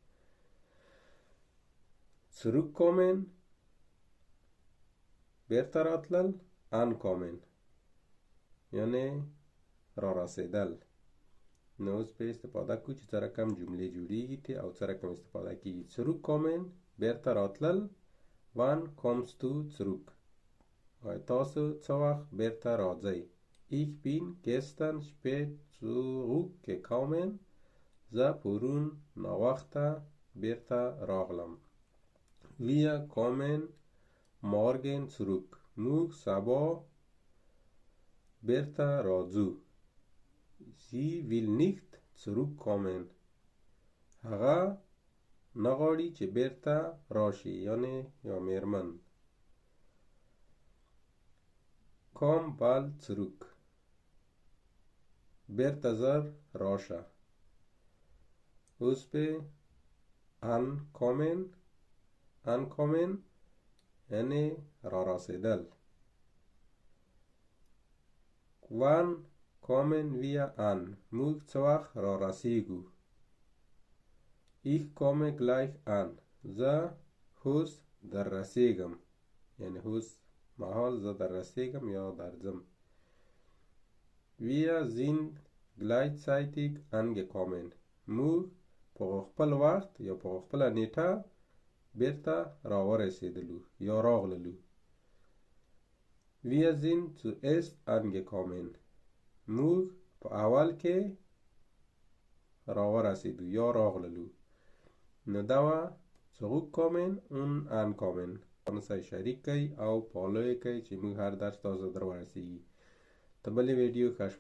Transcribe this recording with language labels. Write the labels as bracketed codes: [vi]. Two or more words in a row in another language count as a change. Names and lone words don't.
[ps] zurückkommen بیرته راتلل، ankommen یعنی را رسیدل. نو اوس به استفاده کوو چې څه رقم جملې جوړیږي او څه رقم استفاده کیږي. zurückkommen بیرته راتلل. [de] wann kommst du zurück [ps] تاسو څه وخت بیرته راځئ. [de] ich bin gestern spät zurückgekommen [ps] زه پرون ناوخته بیرته راغلم. [de] wir kommen morgen zurück [ps] موږ سبا بیرته راځو. [de] sie will nicht zurückkommen [ps] هغه نغواړي چې بیرته راشي یعنی یا میرمن. [de] komm bald zurück [ps] بیرته زر راشه. اوس به ankommen یعنی را رسیدل. [de] wann kommen wir an [ps] موږ څه وخت را رسیږو. [de] ich komme gleich an [ps] زه اوس در رسیږم یعنی اوس مهال زه در رسیږم یا درځم. [de] wir sind gleichzeitig angekommen [ps] موږ په خپل وخت یا په خپل نیټه بیرته راورسیدلو یا راغللو. [de] wir sind zuerst angekommen [ps] موږ په اول کې راورسیدو یا راغللو. نو دا وه [de] zurückkommen und ankommen. [ps] سره شریک کړئ او فالو یې کړئ چې موږ هر درس تاسو در ورسیږي. ته بلې ویډیو ښه